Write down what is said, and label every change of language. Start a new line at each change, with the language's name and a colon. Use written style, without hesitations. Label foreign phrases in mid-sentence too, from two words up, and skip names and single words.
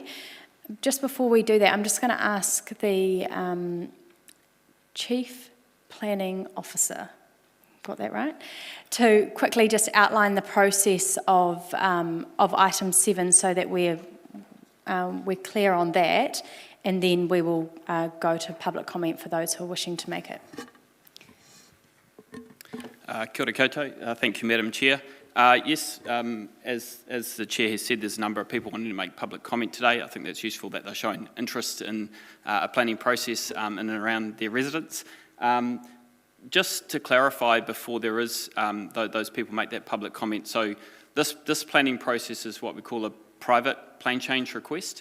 English: Just before we do that, I'm just going to ask the Chief Planning Officer, got that right, to quickly just outline the process of item 7 so that we're clear on that, and then we will go to public comment for those who are wishing to make it.
Māori: Kia ora koutou.
English: Thank you, Madam Chair. Yes, as the Chair has said, there's a number of people wanting to make public comment today. I think that's useful that they're showing interest in a planning process in and around their residents. Just to clarify before there is those people make that public comment, so this planning process is what we call a private plan change request.